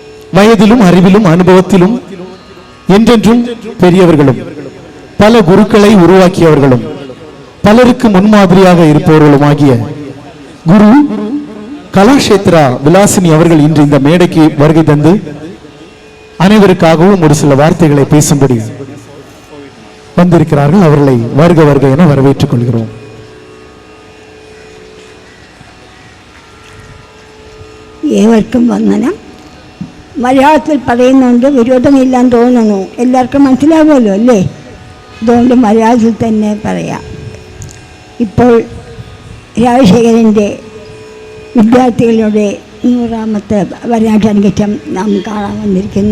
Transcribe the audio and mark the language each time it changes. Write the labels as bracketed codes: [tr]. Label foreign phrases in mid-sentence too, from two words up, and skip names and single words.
[ta] வயதிலும் அறிவிலும் அனுபவத்திலும் என்றென்றும் பெரியவர்களும் பல குருக்களை உருவாக்கியவர்களும் பலருக்கு முன்மாதிரியாக இருப்பவர்களுமாகிய குரு கலாஷேத்ரா விலாசினி அவர்கள் இன்று இந்த மேடைக்கு வருகை தந்து அனைவருக்காகவும் ஒரு சில வார்த்தைகளை பேசும்படி வந்திருக்கிறார்கள். அவர்களை வருக வருக என வரவேற்றுக் கொள்கிறோம். [ml] ഏവർക്കും വന്ദനം. മലയാളത്തിൽ പറയുന്നുണ്ട്, വിരോധമില്ലാന്ന് തോന്നുന്നു. എല്ലാവർക്കും മനസ്സിലാവുമല്ലോ അല്ലേ? അതുകൊണ്ട് മലയാളത്തിൽ തന്നെ പറയാം. ഇപ്പോൾ രാജശേഖരൻ്റെ വിദ്യാർത്ഥികളുടെ 100ാമത്തെ വരനാട്ടരങ്ങേറ്റം നാം കാണാൻ വന്നിരിക്കുന്നു.